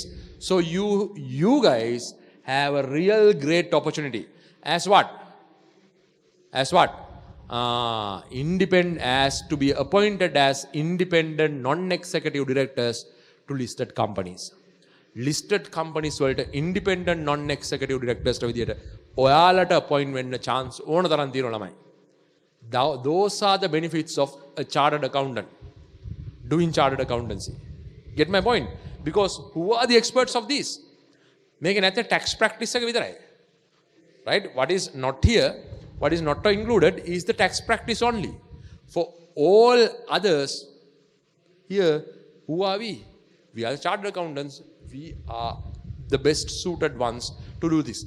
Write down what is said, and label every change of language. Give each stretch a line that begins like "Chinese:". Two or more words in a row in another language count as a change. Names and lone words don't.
English: So you guys have a real great opportunity. As what? As what? Independent, as to be appointed as independent non-executive directors to listed companies. Listed companies
Sinhala: වලට
English: independent non-executive directors
Sinhala: විදියට ඔයාලට appoint වෙන්න chance ඕන තරම් තියෙනවා ළමයි.
English: Those are the benefits of a chartered accountant doing chartered accountancy. Get my point? Because who are the experts of these?
Sinhala: මේක නැත්නම්
English: tax practice
Sinhala: එක විතරයි.
English: Right? What is not here, what is not included is the tax practice only. For all others, here, who are we? We are chartered accountants. We are the best suited ones to do this.